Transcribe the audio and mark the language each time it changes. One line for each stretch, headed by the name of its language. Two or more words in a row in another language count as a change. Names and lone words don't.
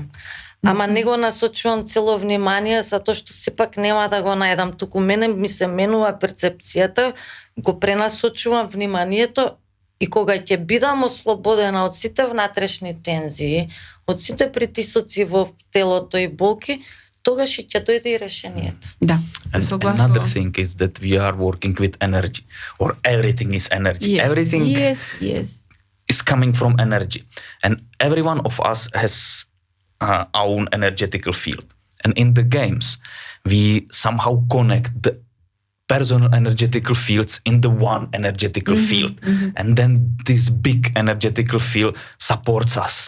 Macedonian: Ама не го насочувам цело внимание затоа што сепак нема да го најдам, туку мене ми се менува перцепцијата, го пренасочувам вниманието и кога ќе бидам ослободена од сите внатрешни тензии, од сите притисоци во телото и болки, тогаш ќе дојде и решението. Да,
English: And
Macedonian: се
English: another
Macedonian: согласувам.
English: thing is that we are working with energy, or everything is energy. Yes, Everything yes. is coming from energy, and every one of us has own energetical field. And in the games, we somehow connect the personal energetical fields in the one energetical field, and then this big energetical field supports us.